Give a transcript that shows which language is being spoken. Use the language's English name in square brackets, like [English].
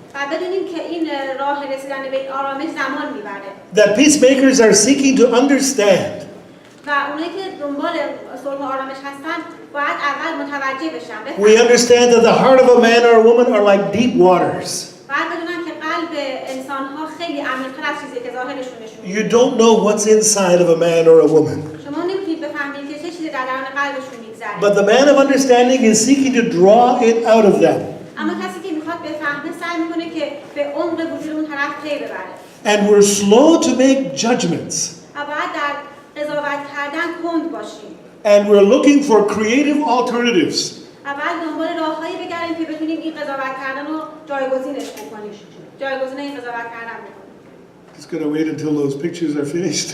[English] That peacemakers are seeking to understand. We understand that the heart of a man or a woman are like deep waters. [Persian] به انسان‌ها خیلی عمیق‌تر از چیزی که ظاهرشون نشون میده. [English] You don't know what's inside of a man or a woman. [Persian] شما نمی‌تونید بفهمید که چه چیزی در درون قلبشون می‌گذره. [English] But the man of understanding is seeking to draw it out of them. [Persian] اما کسی که می‌خواد بفهمه سعی می‌کنه که به عمق وجود اون طرف پی ببره. [English] And we're slow to make judgments. [Persian] و باید در قضاوت کردن کند باشیم. [English] And we're looking for creative alternatives. [Persian] اول دنبال راههایی بگردیم که بتونیم این قضاوت کردن رو جایگزینش بکنیم. جایگزین این قضاوت کردن بکنیم. [English] Just gonna wait until those pictures are finished.